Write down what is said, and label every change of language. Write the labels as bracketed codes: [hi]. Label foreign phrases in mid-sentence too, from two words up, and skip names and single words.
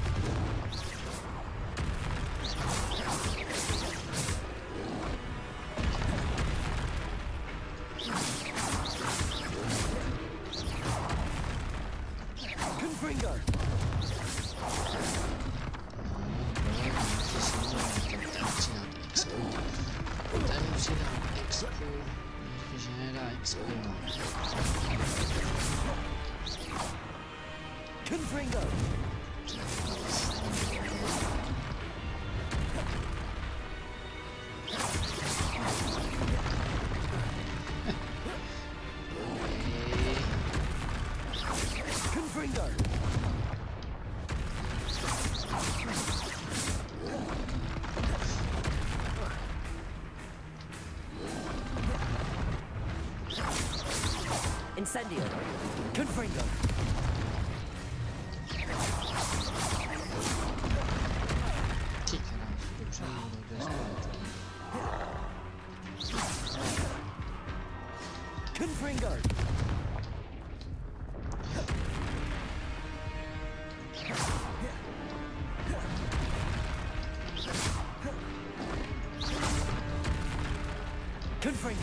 [cs] Confringo! Ten musí dát expo. Neříkej, že nedá expo. Confringo! Confringo! Incendio! Confringo! Ty krásu, dobře mluvil, Confringo! Confringo!